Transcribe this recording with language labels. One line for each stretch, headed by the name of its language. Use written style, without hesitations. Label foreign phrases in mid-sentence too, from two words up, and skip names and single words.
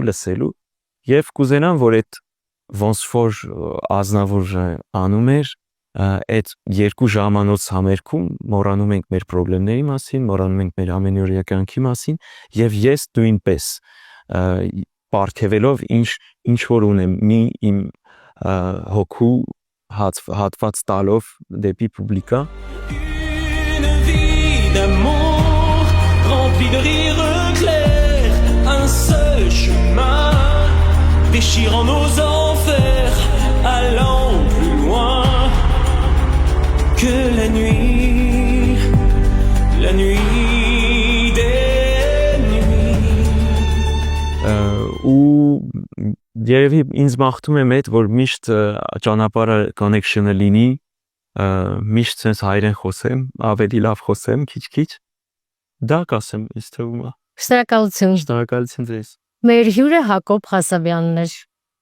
Armenian: լսելու եւ կուզենամ, որ այդ ոնց որ ազնավուրը անում էր այդ 2 ժամանոց համերգում մոռանում ենք մեր խնդիրների մասին, մոռանում ենք մեր ամենօրյա կյանքի մասին եւ ես նույնպես պարգևելով ինչ որ ունեմ մի իմ հոգու հատված տալով դեպի պուբլիկա
French: Une vie d'amour remplie de rires clairs, un seul chemin déchirant nos enfers, allant plus loin que la nuit des nuits.
Armenian: ու երևի ինձ մաղթում եմ այդ որ միշտ ճանապարհը connection-ը լինի միշտ sense հայերեն խոսեմ ավելի լավ խոսեմ քիչ դա կասեմ ինձ թվում է Շնորհակալություն շնորհակալություն ձեզ Մեր հյուրը Հակոբ Խասաբյանն էր